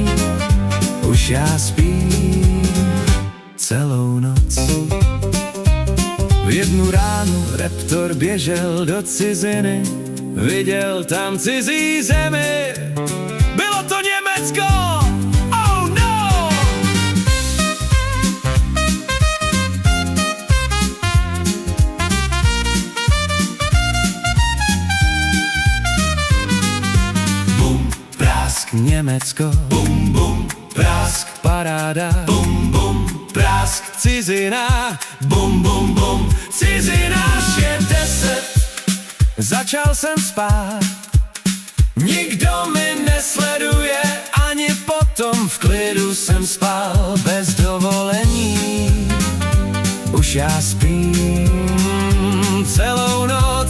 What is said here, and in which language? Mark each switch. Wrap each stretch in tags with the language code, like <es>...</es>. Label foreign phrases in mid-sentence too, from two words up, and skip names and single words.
<cs>Už já spím celou noc. V jednu ránu Raptor běžel do ciziny, viděl tam cizí zemi. Bylo to Německo!</cs> <en>Oh no!</en> <cs>Bum, prásk, Německo. Bum, bum, prásk, paráda. Bum, bum, prásk, cizina. Bum, bum, bum, cizina. Už je 10, začal jsem spát. Nikdo mi nesleduje, ani potom v klidu jsem spal bez dovolení. Už já spím celou noc.</cs>